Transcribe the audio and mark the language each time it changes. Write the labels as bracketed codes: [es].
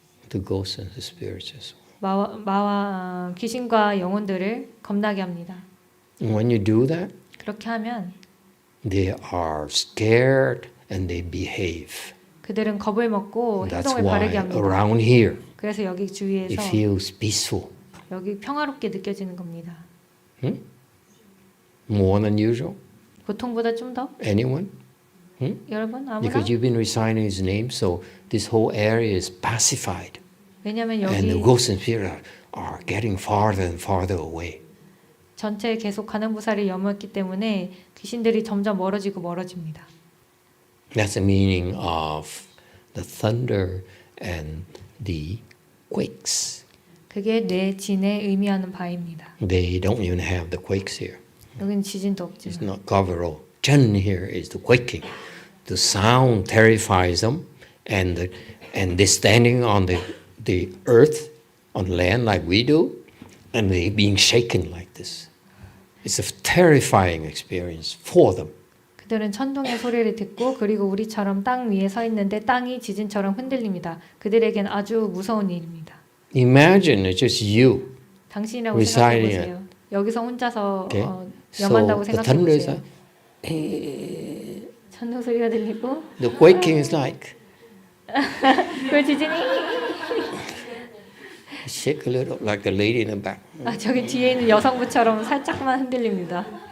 [en] the ghosts and the spirits as well. [ko] 마와 귀신과 영혼들을 겁나게 합니다. [en] And when you do that, [ko] 그렇게 하면 [en] they are scared and they behave. [ko] 그들은 겁을 먹고 [en] That's [ko] 행동을 [en] why [ko] 바르게 합니다. [en] around here [ko] 그래서 여기 [en] it [ko] 주위에서 [en] feels peaceful. [ko] 여기 평화롭게 느껴지는 겁니다. [en] More than usual. [ko] 보통보다 좀 더? [en] Anyone? [ko] 여러분 아무나? [en] Because you've been reciting his name, so this whole area is pacified. [ko] 왜냐하면 [en] And the [ko] 여기 [en] ghosts and spirits are getting farther and farther away. [ko] 전체에 계속 관음보살을 염했기 때문에 귀신들이 점점 멀어지고 멀어집니다. [en] That's the meaning of the thunder and the quakes. [ko] 그게 뇌진에 의미하는 바입니다. [en] They don't even have the quakes here. [ko] 여기는 지진도 [en] It's [ko] 없지만 [en] not cover all. Chen here is the quaking. The sound terrifies them, and they're standing on the earth, on land like we do, and they're being shaken like this. It's a terrifying experience for them. [ko] 그들은 천둥의 소리를 듣고 그리고 우리처럼 땅 위에 서 있는데 땅이 지진처럼 흔들립니다. 그들에겐 아주 무서운 일입니다. [en] Imagine it's just you. [ko] 당신이라고 [en] Reciting [ko] 생각해 보세요. 여기서 혼자서 [en] Okay? [ko] 염한다고 [en] So the [ko] 생각해 [en] thunder is [ko] 보세요. [en] like, [ko] 천둥 소리가 들리고 [en] the quaking is like, [ko] 그 지진이 [en] shake a little like the lady in the back. [ko] 저기 뒤에 있는 여성부처럼 살짝만 흔들립니다.